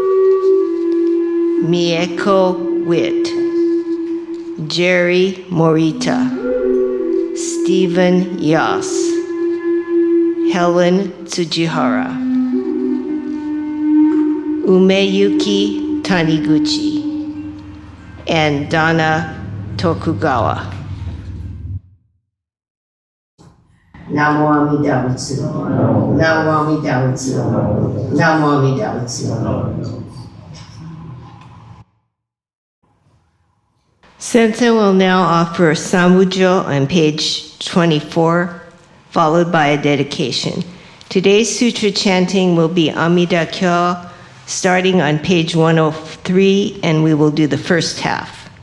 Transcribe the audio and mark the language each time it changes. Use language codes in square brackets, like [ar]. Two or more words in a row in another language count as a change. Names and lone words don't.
[en] Mieko Witt. Jerry Morita. Stephen Yas. Helen Tsujihara. Umeyuki Taniguchi. And Donna Tokugawa. [ja] Namo Amida Butsu. Namo Amida Butsu. Namo Amida Butsu. [en] Sensei will now offer Sambujo on page 24, followed by a dedication. Today's sutra chanting will be Amida Kyo, starting on page 103, and we will do the first half.